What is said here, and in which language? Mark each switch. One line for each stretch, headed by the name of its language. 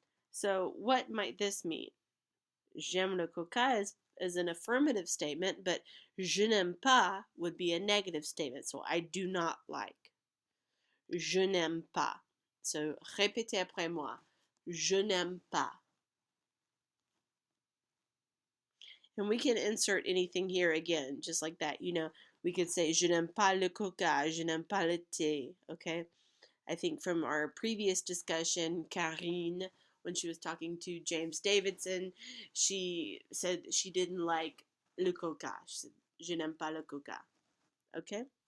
English: So what might this mean?
French: J'aime le coca
English: is an affirmative statement, but
French: je n'aime pas
English: would be a negative statement, so I do not like.
French: Je n'aime pas. So, répétez après moi. Je n'aime pas.
English: And we can insert anything here again, just like that. We could say,
French: je n'aime pas le coca, je n'aime pas le thé, okay?
English: I think from our previous discussion, Karine, when she was talking to James Davidson, she said she didn't like le coca. She said,
French: je n'aime pas le coca,
English: okay?